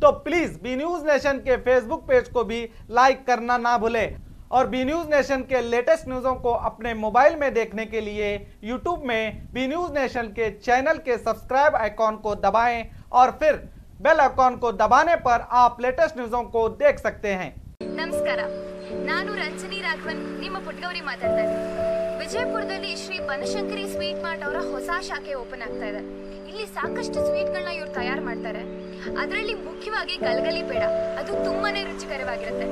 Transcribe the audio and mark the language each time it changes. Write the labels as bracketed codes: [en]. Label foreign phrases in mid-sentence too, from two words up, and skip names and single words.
[hi] तो प्लीज़ बी न्यूज़ नेशन के फेसबुक पेज को भी लाइक करना ना भूलें। और बी न्यूज़ नेशन के [en] latest news [hi] को अपने मोबाइल में देखने के लिए यूट्यूब में बी न्यूज़ नेशन के चैनल के [en] subscribe icon [hi] को दबाएं और फिर [en] bell icon [hi] को दबाने पर आप [en] latest news [hi] को देख सकते हैं। [kn] ನಮಸ್ಕಾರ, ನಾನು ರಂಜನಿ ರಾಘವನ್, ನಿಮ್ಮ ಪುಟ್ಟಗೌರಿ ಮಾತಾಡ್ತಾ ಇದ್ದೀನಿ। ವಿಜಯಪುರದಲ್ಲಿ ಶ್ರೀ ಬನಶಂಕರಿ ಸ್ವೀಟ್ ಮಾರ್ಟ್ ಅವರ ಹೊಸ ಶಾಖೆ ಓಪನ್ ಆಗ್ತಾ ಇದೆ। ಇಲ್ಲಿ ಸಾಕಷ್ಟು ಸ್ವೀಟ್ಗಳನ್ನ ಇವರು ತಯಾರು ಮಾಡ್ತಾರೆ। ಅದರಲ್ಲಿ ಮುಖ್ಯವಾಗಿ ಗಲಗಲಿ ಪೇಡ, ಅದು ತುಂಬಾನೇ ರುಚಿಕರವಾಗಿರುತ್ತೆ।